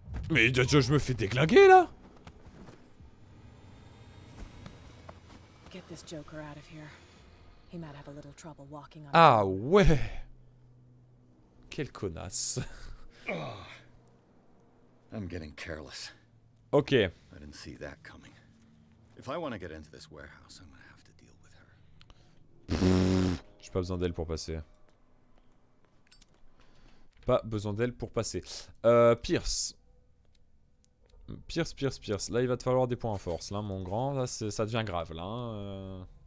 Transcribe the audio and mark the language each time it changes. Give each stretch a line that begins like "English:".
French: Mais je me fais déglinguer là!
English: Get this joker out of here. He might have a little trouble walking on.
French: Ah ouais! Quelle connasse.
English: I'm getting careless. Ok. I didn't see that coming. If I want to get into this warehouse, I'm gonna have to deal with her.
French: J'ai pas besoin d'elle pour passer. Pas besoin d'elle pour passer. Pierce. Pierce. Là, il va te falloir des points en force. Là, mon grand, là, ça devient grave. Là, hein.